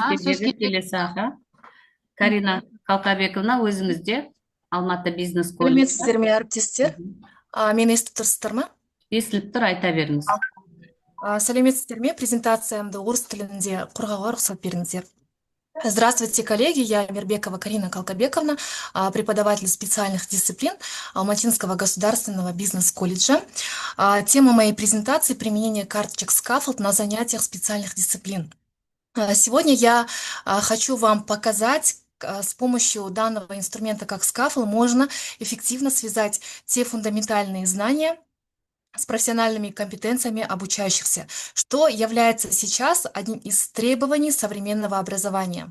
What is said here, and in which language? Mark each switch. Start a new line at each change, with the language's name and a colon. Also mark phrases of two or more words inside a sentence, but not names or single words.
Kazakh: Аха, сөз береді келесі аға. Карина Қалқабековна, өзіңіз де Алматы бизнес колледжі. Сәлеметсіздер ме, әріптестер? Мені естіп тұрсыздар ма? Естіліп тұр, айта беріңіз. Сәлеметсіздер ме? Презентациямды орыс тілінде қорғауға рұқсат беріңіздер.
Russian: Здравствуйте, коллеги. Я Мирбекова Карина Калкабековна, преподаватель специальных дисциплин Алматинского государственного бизнес-колледжа. Тема моей презентации – применение карточек Scaffold на занятиях специальных дисциплин. Сегодня я хочу вам показать, с помощью данного инструмента, как Scaffold, можно эффективно связать те фундаментальные знания с профессиональными компетенциями обучающихся, что является сейчас одним из требований современного образования.